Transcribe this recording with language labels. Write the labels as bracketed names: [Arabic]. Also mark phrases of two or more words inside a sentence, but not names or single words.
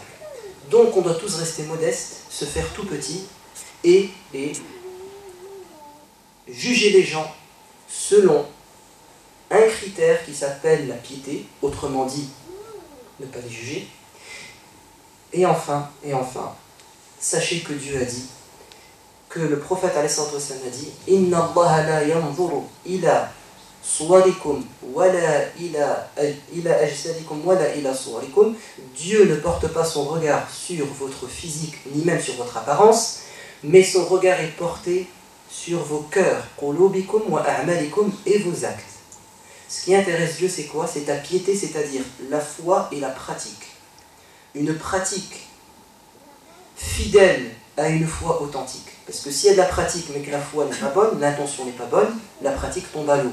[French] Donc on doit tous rester modestes, se faire tout petit et juger les gens selon un critère qui s'appelle la piété, autrement dit, ne pas les juger. Et enfin, sachez que Dieu a dit, que le prophète a dit « [Arabic] إن الله لا ينظر إلى صوركم ولا إلى أجسادكم ولا إلى صوركم [French] » Dieu ne porte pas son regard sur votre physique, ni même sur votre apparence, mais son regard est porté sur vos cœurs, [Arabic] قلوبكم وأعمالكم, [French] et vos actes. Ce qui intéresse Dieu, c'est quoi? C'est ta piété, c'est-à-dire la foi et la pratique. Une pratique fidèle à une foi authentique. Parce que s'il y a de la pratique mais que la foi n'est pas bonne, l'intention n'est pas bonne, la pratique tombe à l'eau.